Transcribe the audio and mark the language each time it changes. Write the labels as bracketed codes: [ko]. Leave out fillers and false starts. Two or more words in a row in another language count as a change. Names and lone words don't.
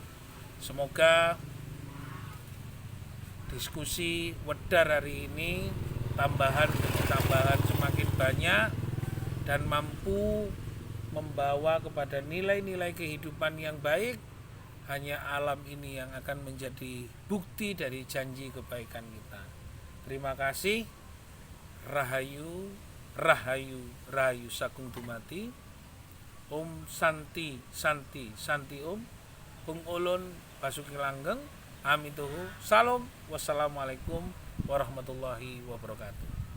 [id] Semoga diskusi wedar hari ini tambahan semakin banyak dan mampu membawa kepada nilai-nilai kehidupan yang baik. Hanya alam ini yang akan menjadi bukti dari janji kebaikan kita. Terima kasih. [jv] Rahayu, Rahayu, Rahayu Sakung Dumati. [sa] Om Santi, Santi, Santi Om. [jv] Bung Ulun Basuki Langgeng. Amituhu. Salam. [ar] Wassalamualaikum warahmatullahi wabarakatuh.